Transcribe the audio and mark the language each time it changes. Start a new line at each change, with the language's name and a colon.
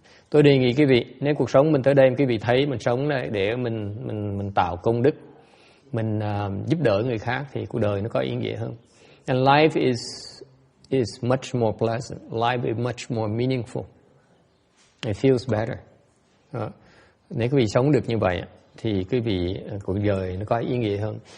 Vietnamese: Tôi đề nghị quý vị, nếu cuộc sống mình tới đây quý vị thấy mình sống đây để mình tạo công đức, mình giúp đỡ người khác thì cuộc đời nó có ý nghĩa hơn.
English: And life is much more pleasant. Life is much more meaningful. It feels better.
Vietnamese: Nếu quý vị sống được như vậy thì quý vị cuộc đời nó có ý nghĩa hơn.